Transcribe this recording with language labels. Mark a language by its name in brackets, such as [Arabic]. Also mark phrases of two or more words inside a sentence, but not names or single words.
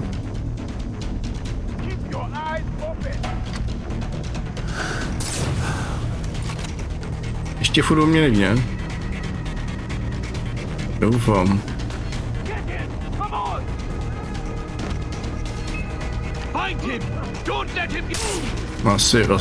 [English] Keep your eyes open. [Czech] Ještě furt o mě neví, ne? Doufám. [English] Get in. Come on. Find him. Don't let him get.